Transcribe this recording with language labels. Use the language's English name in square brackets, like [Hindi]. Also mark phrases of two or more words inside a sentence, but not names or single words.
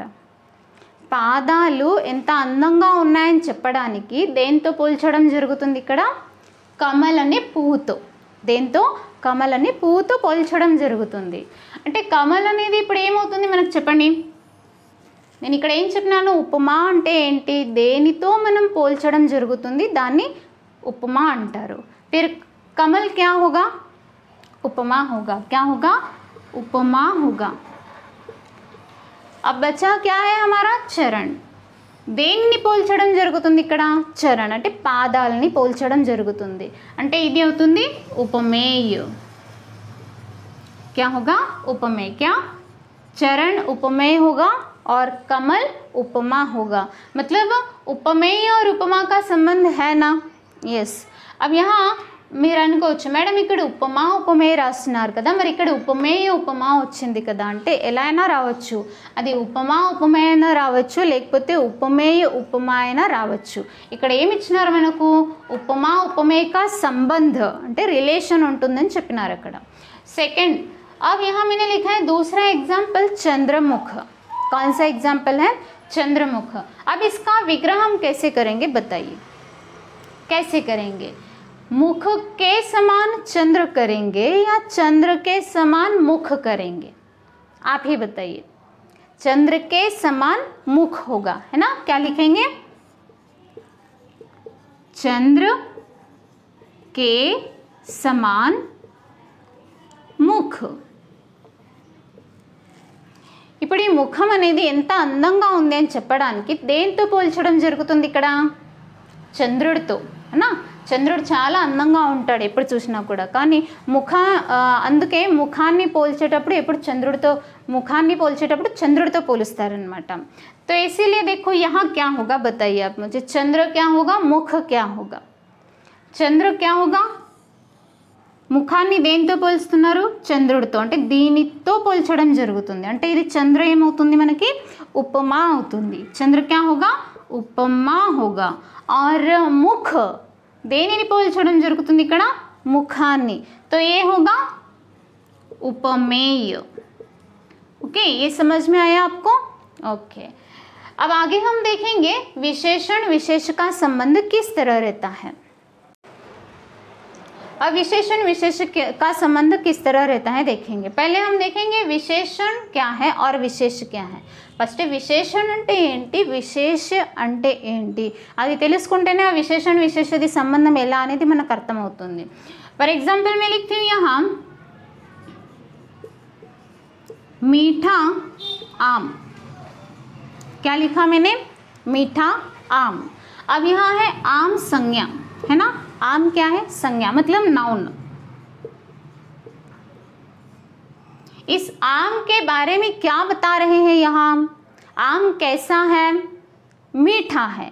[Telugu] పాదాలు ఎంత అందంగా ఉన్నాయని చెప్పడానికి దేంతో పోల్చడం జరుగుతుంది ఇక్కడ? కమల్ అనే పువ్వుతో. దేంతో? కమల్ అనే పువ్వుతో పోల్చడం జరుగుతుంది. అంటే కమల్ అనేది ఇప్పుడు ఏమవుతుంది మనకు చెప్పండి? నేను ఇక్కడ ఏం చెప్పినాను, ఉపమా అంటే ఏంటి, దేనితో మనం పోల్చడం జరుగుతుంది దాన్ని ఉపమా అంటారు। [Hindi] फिर कमल क्या होगा, उपमा होगा, क्या होगा, उपमा होगा। अब बचा क्या है हमारा, चरण। [Telugu] దేన్ని పోల్చడం జరుగుతుంది ఇక్కడ, చరణ్ అంటే పాదాలని పోల్చడం జరుగుతుంది, అంటే ఇది అవుతుంది ఉపమేయ। [Hindi] क्या होगा, उपमेय। क्या, चरण उपमेय होगा और कमल उपमा होगा। मतलब उपमेय और उपमा का संबंध है ना, यस। अब यहाँ [Telugu] మీరు అనుకోవచ్చు, మేడం ఇక్కడ ఉపమా ఉపమేయ రాస్తున్నారు కదా, మరి ఇక్కడ ఉపమేయ ఉపమా వచ్చింది కదా అంటే ఎలా అయినా రావచ్చు, అది ఉపమా ఉపమేయ అయినా రావచ్చు, లేకపోతే ఉపమేయ ఉపమా అయినా రావచ్చు। ఇక్కడ ఏమి ఇచ్చినారు మనకు, ఉపమా ఉపమేయ సంబంధ అంటే రిలేషన్ ఉంటుందని చెప్పినారు అక్కడ। [Hindi] सेकंड, अब यहाँ मैंने लिखा है दूसरा एग्जाम्पल चंद्रमुख। कौन सा एग्जाम्पल है, चंद्रमुख। अब इसका विग्रह हम कैसे करेंगे बताइए, कैसे करेंगे, मुख के समान चंद्र करेंगे या चंद्र के समान मुख करेंगे, आप ही बताइए। चंद्र के समान मुख होगा, है ना, क्या लिखेंगे, चंद्र के समान मुख। [Telugu] ఇప్పుడు ఈ ముఖం అనేది ఎంత అందంగా ఉంది అని చెప్పడానికి దేంతో పోల్చడం జరుగుతుంది ఇక్కడ, చంద్రుడితో, అన్నా। చంద్రుడు చాలా అందంగా ఉంటాడు ఎప్పుడు చూసినా కూడా, కానీ అందుకే ముఖాన్ని పోల్చేటప్పుడు ఎప్పుడు చంద్రుడితో, ముఖాన్ని పోల్చేటప్పుడు చంద్రుడితో పోలుస్తారనమాట। [Hindi] तो इसीलिए देखो यहाँ क्या होगा बताइए आप मुझे, चंद्र क्या होगा, मुख क्या होगा, चंद्र क्या होगा, [Telugu] ముఖాన్ని దేంతో పోల్స్తున్నారు, చంద్రుడితో, అంటే దీనితో పోల్చడం జరుగుతుంది, అంటే ఇది చంద్ర ఏమవుతుంది మనకి, ఉపమా అవుతుంది। [Hindi] चंद्र क्या होगा, उपमा होगा। और मुख [Telugu] దేనిని పోల్చడం జరుగుతుంది ఇక్కడ, ముఖాన్ని, [Hindi] तो ये होगा उपमेय। ओके, ये समझ में आया आपको, ओके। अब आगे हम देखेंगे विशेषण विशेष का संबंध किस तरह रहता है। अब विशेषण विशेष का संबंध किस तरह रहता है देखेंगे। पहले हम देखेंगे विशेषण क्या है और विशेष क्या है। [Telugu] ఫస్ట్ విశేషణ అంటే ఏంటి, విశేష అంటే ఏంటి, అది తెలుసుకుంటేనే ఆ విశేషణ విశేషది సంబంధం ఎలా అనేది మనకు అర్థమవుతుంది। [English] for example [Hindi] मैं लिखती हूँ यहाँ मीठा आम, क्या लिखा मैंने, मीठा आम। अब यहाँ है आम संज्ञा, है ना, आम क्या है, संज्ञा मतलब नाउन। इस आम के बारे में क्या बता रहे हैं यहाँ, आम कैसा है, मीठा है।